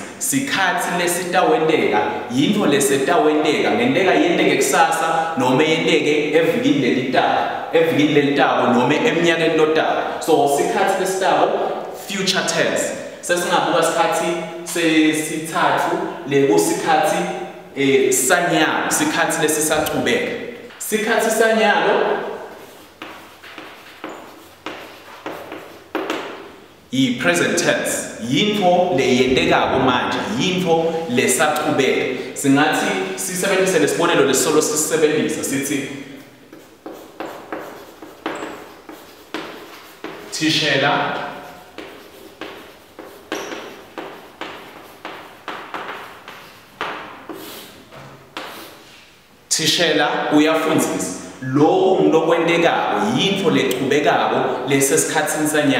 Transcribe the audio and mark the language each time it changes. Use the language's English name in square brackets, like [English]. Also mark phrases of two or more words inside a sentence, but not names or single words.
[Swati] Sikhathi lesitawendeka yintfo lesetawendeka ngendeka yendeke kusasa noma yendeke evikini lelitako noma eminyakeni lotako. So sikhathi lesitako [English] future tense. [Swati] Sesingabuka sikhathi sesithathu lekusikhathi sanyalo, sikhathi lesisachubeka. Sikhathi sanyalo i- [English] present tense [Swati] yintfo leyendekako manje, yintfo lesachubeka. Singathi sisebenzise lesibonelo lesolo sisebenzisa sithi Thishela uyafundzisa lo ngokwendekako yinto leqhubekako lesesikhatsini sanyalo.